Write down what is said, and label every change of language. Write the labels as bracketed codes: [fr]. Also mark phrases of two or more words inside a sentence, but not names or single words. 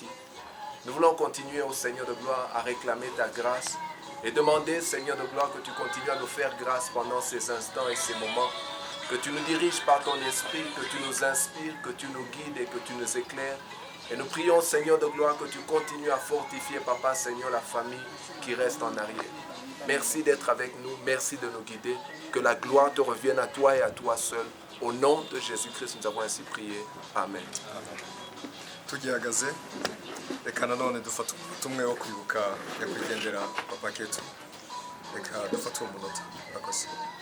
[fr] Nous voulons continuer, au Seigneur de gloire, à réclamer ta grâce et demander, Seigneur de gloire, que tu continues à nous faire grâce pendant ces instants et ces moments, que tu nous diriges par ton esprit, que tu nous inspires, que tu nous guides et que tu nous éclaires. Et nous prions, Seigneur de gloire, que tu continues à fortifier, Papa, Seigneur, la famille qui reste en arrière. Merci d'être avec nous, merci de nous guider. Que la gloire te revienne à toi et à toi seul. Au nom de Jésus-Christ, nous avons ainsi prié. Amen. [rw] tugihagaze reka nanone dufata ubutumwa wo kwibuka nyakwigendera Papa Ketu, reka dufate uwo munota murakoze.